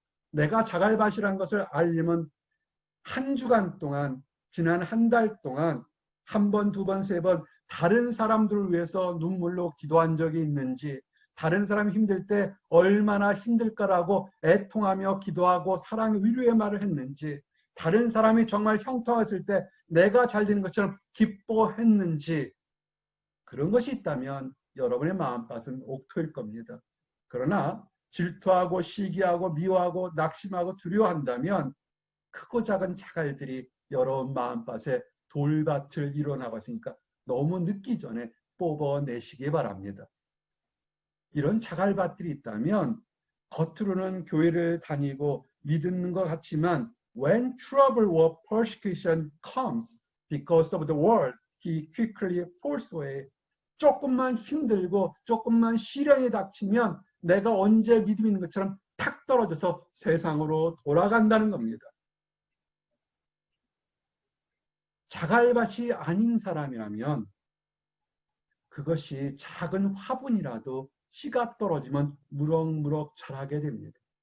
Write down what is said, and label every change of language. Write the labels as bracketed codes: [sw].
[ko] 내가 자갈밭이라는 것을 알려면 한 주간 동안, 지난 한 달 동안 한 번, 두 번, 세 번 다른 사람들을 위해서 눈물로 기도한 적이 있는지, 다른 사람이 힘들 때 얼마나 힘들까라고 애통하며 기도하고 사랑의 위로의 말을 했는지, 다른 사람이 정말 형통했을 때 내가 잘 되는 것처럼 기뻐했는지, 그런 것이 있다면 여러분의 마음밭은 옥토일 겁니다. 그러나 질투하고 시기하고 미워하고 낙심하고 두려워한다면 크고 작은 자갈들이 여러분 마음밭에 돌밭을 이뤄나가고 있으니까 너무 늦기 전에 뽑아내시기 바랍니다. 이런 자갈밭들이 있다면 겉으로는 교회를 다니고 믿는 것 같지만 [en] when trouble or persecution comes because of the word, he quickly falls away. [ko] 조금만 힘들고 조금만 시련이 닥치면 내가 언제 믿음 있는 것처럼 탁 떨어져서 세상으로 돌아간다는 겁니다. 자갈밭이 아닌 사람이라면 그것이 작은 화분이라도 씨가 떨어지면 무럭무럭 자라게 됩니다.